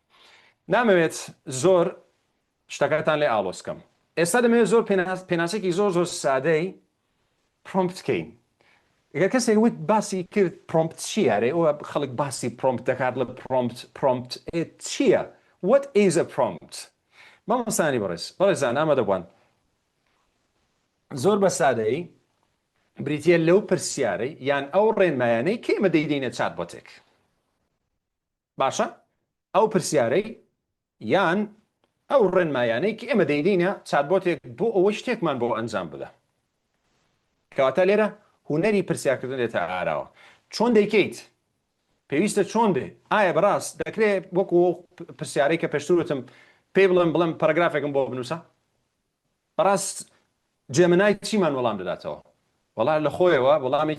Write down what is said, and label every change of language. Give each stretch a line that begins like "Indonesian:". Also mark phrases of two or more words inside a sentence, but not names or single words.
Central Kurdish: نامەوێت زۆر شتەکەتان لێ ئاڵۆسکەم. ئێستا دەمەوێت زۆر پێناسێکی زۆر سادەی پرۆمپتکەین. ئەگەر کەسێک وت باسی کرد پرۆمپت چییە؟ ئەوە خەڵک باسی پرۆمپت دەکات لە پرۆمپت چییە؟
English: What is a prompt؟
Central Kurdish: مامۆستانی بەڕێزان ئامادەبوون زۆر بە سادەی بریتە لەو پرسیارەی یان ئەو ڕێنمایانەی کێمە دەیدەینە چاتبۆتێک باشە؟ ئەو پرسیارەی یان ئەو ڕێنمایانەی کە ئێمە دەیدینە چاتبۆتێک بۆ ئەوەی شتێکمان بۆ ئەنجام بدە کەواتە لێرە هوەری پرسیارکردن دێتە ئاراوە چۆن دەیکەیت پێویستە چۆن بێ ئایا بەڕاست دەکرێت وەکو پرسیارەی کە پێشتوتم پێی بڵم پەرەگرافێکم بۆ بنووسە بەڕاست جێمنای چیمان وەڵام دەداتەوە وەڵام لە خۆیەوە وەڵامێکی